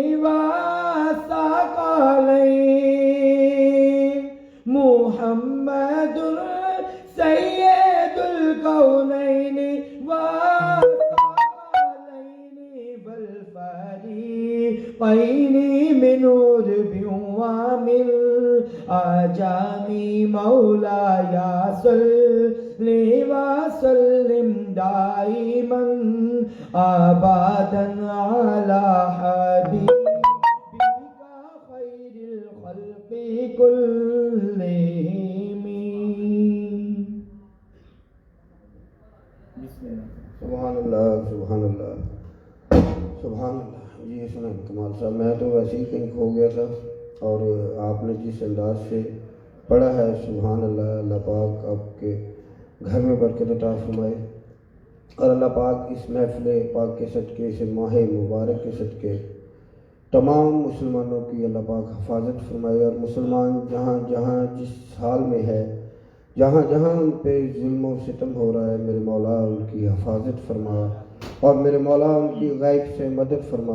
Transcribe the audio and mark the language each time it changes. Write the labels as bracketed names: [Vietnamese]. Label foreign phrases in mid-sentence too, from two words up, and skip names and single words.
[Arabic] والثقلین محمد سید الکونین والثقلین والفریقین من عرب ومن عجم مولاي صل وسلم دائما أبدا على حبيبك خير الخلق كلهم. سبحان اللہ سبحان اللہ سبحان اللہ. [Urdu] جی سنیں کمال صاحب، میں تو ویسے ہی کہیں کھو گیا تھا، اور آپ نے جس انداز سے پڑھا ہے [Arabic] سبحان اللہ. [Urdu] اللہ پاک آپ کے گھر میں برکت عطا فرمائے، اور اللہ پاک اس محفل پاک کے صدقے، اس ماہ مبارک کے صدقے تمام مسلمانوں کی اللہ پاک حفاظت فرمائے، اور مسلمان جہاں جہاں جس حال میں ہے، جہاں جہاں ان پہ ظلم و ستم ہو رہا ہے، میرے مولا ان کی حفاظت فرما، اور میرے مولا ان کی غیب سے مدد فرما.